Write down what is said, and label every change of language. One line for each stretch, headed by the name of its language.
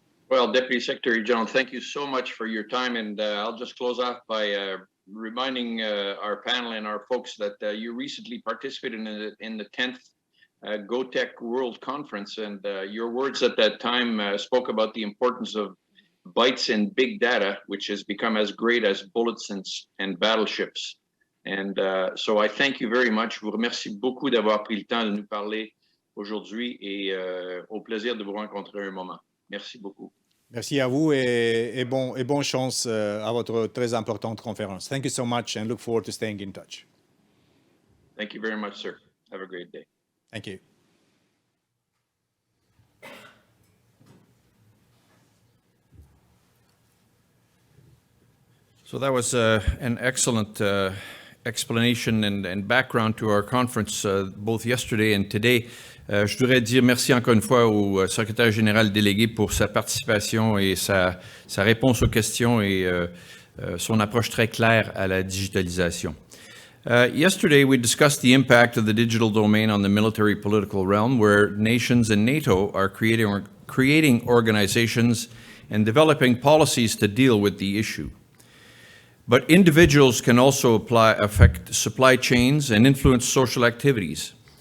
English: Well, Deputy Secretary General, thank you so much for your time. And I'll just close off by reminding our panel and our folks that you recently participated in the 10th GoTech World Conference. And your words at that time spoke about the importance of bytes in big data, which has become as great as bullets and battleships. And so I thank you very much.
French: Je vous remercie beaucoup d'avoir pris le temps de nous parler aujourd'hui et au plaisir de vous rencontrer un moment. Merci beaucoup. Merci à vous et bonne chance à votre très importante conférence.
English: Thank you so much and look forward to staying in touch. Thank you very much, sir. Have a great day. Thank you. So that was an excellent explanation and background to our conference both yesterday and today.
French: Je voudrais dire merci encore une fois au secrétaire général délégué pour sa participation et sa réponse aux questions et son approche très claire à la digitalisation.
English: Yesterday, we discussed the impact of the digital domain on the military political realm, where nations and NATO are creating organizations and developing policies to deal with the issue. But individuals can also affect supply chains and influence social activities.